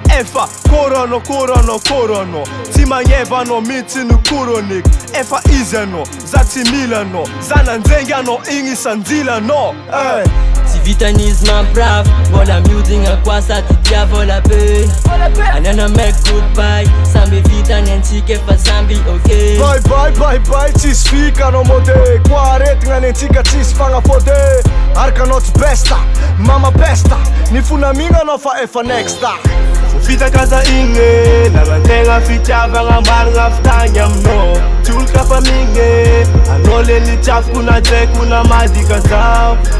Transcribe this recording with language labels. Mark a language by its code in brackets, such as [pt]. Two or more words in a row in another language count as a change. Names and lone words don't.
[mg] Efa kôranao, kôranao, kôranao, tsy magneva anao mihitsy ny koronik. Efa izy anao, za tsy mila anao, za nanjengy anao igny sanjila anao. Hey. Tsy vitan'izy mampirafy, mbola miodina koa sady tia vola be. Anana [en] make goodbye, [mg] samby vita ny antsika efa samby ok. [en] Bye, bye, bye, bye, [mg] tsisy fika anao mody, koa aretigna ny antsika tsisy fagnafody. Araka anao tsy besta, mama besta, ny fonamigna anao fa efa next. Fitakaza igny e, lalantegna fitiavagna marigna avy tagny aminao. Tsy olo ka fa migny e, anao le nitiaviko na tsaiko na madika zaho.